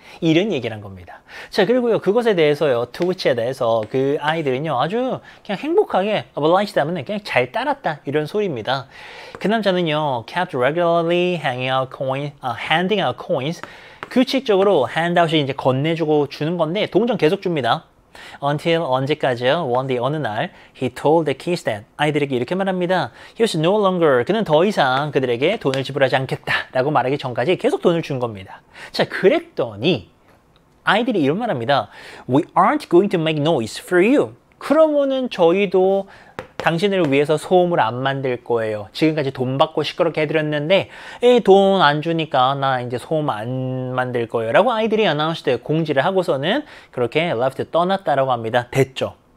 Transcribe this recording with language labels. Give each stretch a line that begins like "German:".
Korean: 이런 얘기를 한 겁니다. 자, 그리고요, 그것에 대해서요, 트위치에 대해서 그 아이들은요, 아주 그냥 행복하게 obliged 하면 그냥 잘 따랐다, 이런 소리입니다. 그 남자는요,
English: kept regularly handing out coins,
Korean: 규칙적으로 handout이 이제 건네주고 주는 건데 동전 계속 줍니다.
English: Until
Korean: 언제까지요?
English: One day
Korean: 어느 날
English: he told the kids that
Korean: 아이들에게 이렇게 말합니다.
English: He was no longer,
Korean: 그는 더 이상 그들에게 돈을 지불하지 않겠다 라고 말하기 전까지 계속 돈을 준 겁니다. 자, 그랬더니 아이들이 이런 말합니다.
English: We aren't going to make noise for you.
Korean: 그러면은 저희도 당신을 위해서 소음을 안 만들 거예요. 지금까지 돈 받고 시끄럽게 해드렸는데 돈 안 주니까 나 이제 소음 안 만들 거예요 라고 아이들이 announced, 공지를 하고서는 그렇게 left, 떠났다라고 합니다. 됐죠.